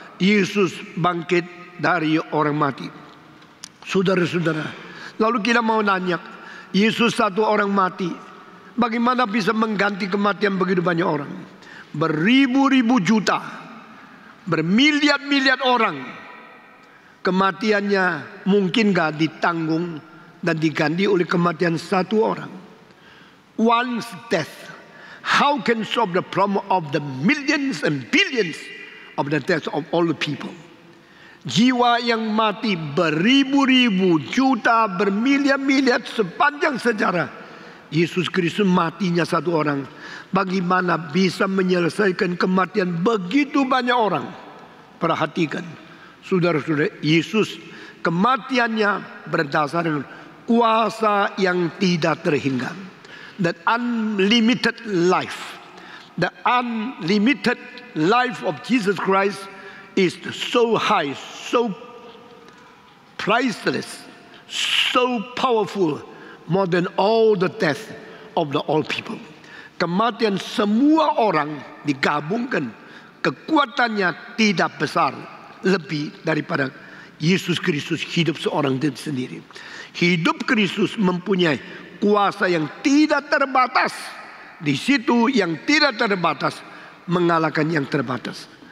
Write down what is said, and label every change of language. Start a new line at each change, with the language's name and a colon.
Indonesian: Yesus bangkit dari orang mati. Saudara-saudara, lalu kita mau nanya, Yesus satu orang mati, bagaimana bisa mengganti kematian begitu banyak orang? Beribu-ribu juta, bermiliar-miliar orang, kematiannya mungkin gak ditanggung dan diganti oleh kematian satu orang?
English: One's death, how can solve the problem of the millions and billions of the deaths of all the people?
Indonesian: Jiwa yang mati beribu-ribu juta, bermiliar-miliar sepanjang sejarah. Yesus Kristus matinya satu orang, bagaimana bisa menyelesaikan kematian begitu banyak orang? Perhatikan, saudara-saudara, Yesus kematiannya berdasarkan kuasa yang tidak terhingga.
English: The unlimited life. The unlimited life of Jesus Christ is so high, so priceless, so powerful, more than all the death of the all people.
Indonesian: Kematian semua orang digabungkan, kekuatannya tidak besar lebih daripada Yesus Kristus hidup seorang diri sendiri. Hidup Kristus mempunyai kuasa yang tidak terbatas. Di situ yang tidak terbatas mengalahkan yang terbatas.